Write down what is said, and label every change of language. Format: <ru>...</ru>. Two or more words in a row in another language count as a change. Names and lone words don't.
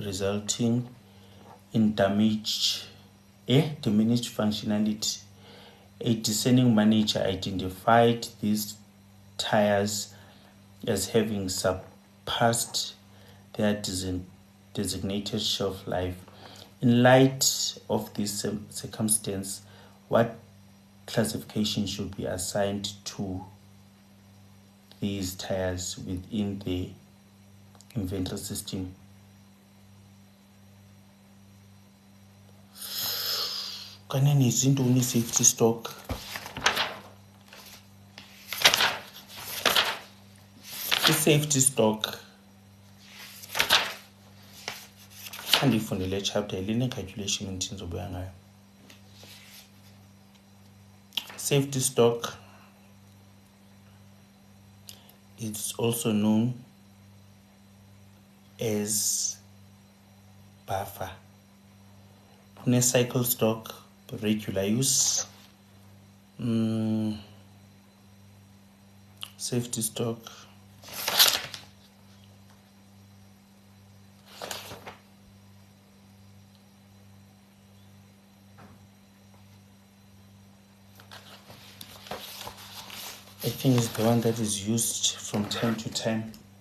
<en>resulting in diminished functionality A discerning manager identified these tires as having surpassed their designated shelf life. In light of this circumstance, what classification should be assigned to these tires within the inventory system?</en> <xh>Kanene izinto</xh> <en>safety stock. The safety stock</en> <xh>andifundile chapter iline calculation endizobuya ngayo.</xh> <en>Safety stock is also known as buffer. Cycle stock, regular use, safety stock, I think it's the one that is used from time to time.</en>